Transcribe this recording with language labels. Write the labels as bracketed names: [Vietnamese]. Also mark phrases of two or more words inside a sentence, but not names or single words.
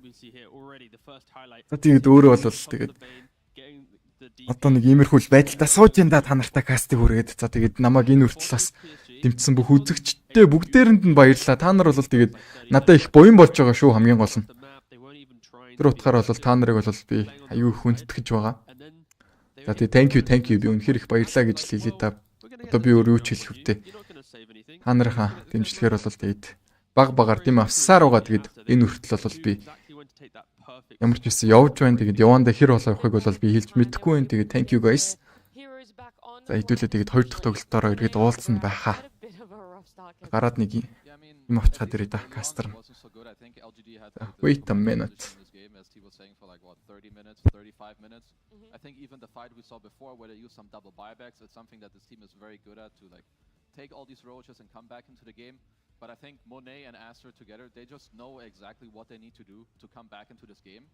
[Mongolian] За тэгээд өөрөө бол тэгээд одоо нэг иймэрхүү байдалтай сууж энэ та нартай кастыг хүргээд за тэгээд намайг энэ хүртэл бас дэмжсэн бүх үзэгчтэй бүгдээрэнд нь баярлалаа. Та нар бол тэгээд надад их буян болж байгаа шүү хамгийн гол нь. Тэр утгаараа бол та нарыг бол би аюу их хүндэтгэж байгаа. За тэгээд [English] thank you [Mongolian] би үнэхээр их баярлалаа гэж хэлээ та. Одоо би өөр юу ч хэлэх вүтэй. Та нарынхаа дэмжлэгээр бол тэгээд багаар тийм авсаар байгаа тэгээд энэ хүртэл бол би ямар ч байсан явж байна. Тэгээд явандаа хэр болоо явахыг бол би хэлж мэдэхгүй байна. [English] Тэгээд thank you guys. [Mongolian] За хэдүүлээ тэгээд хоёр дахь тоглолтоор эргээд уулзсан байхаа. Гараад нэг юм авчихад ирээ да кастер. [English] Wait a minute. I think even the fight we saw before where they used some double buybacks, it's something that this team is very good at to like take all these roaches and come back into the game. But I think Monet and Aster together, they just know exactly what they need to do to come back into this game.